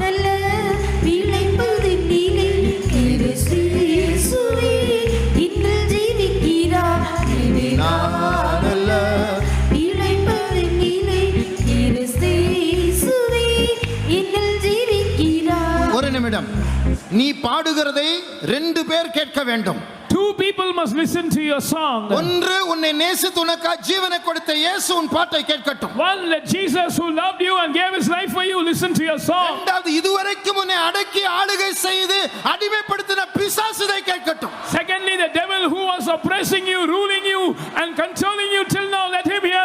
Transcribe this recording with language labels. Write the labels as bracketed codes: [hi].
[ta] நல்ல விளைப்பதினிலே கிறிஸ்து இயேசுவே இன்னும் ஜீவிக்கிறார் இனி நான் அல்ல விளைப்பதினிலே கிறிஸ்து இயேசுவே இன்னும் ஜீவிக்கிறார். ஒரு நிமிடம் நீ பாடுகிறதை 2 பேர் கேட்க வேண்டும். [en] 2 people must listen to your song. [ta] ஒன்று உன்னை நேசித்து உனக்கு ஜீவனை கொடுத்த இயேசு உன் பாட்டை கேட்கட்டும். [en] One, let Jesus who loved you and gave his life for you listen to your song. [ta] இரண்டாவது இதுவரைக்கும் உன்னை அடக்கி ஆளுகை செய்து அடிமைப்படுத்தின பிசாசு இதை கேட்கட்டும். [en] Secondly, the devil who was oppressing you, ruling you and controlling you till now, let him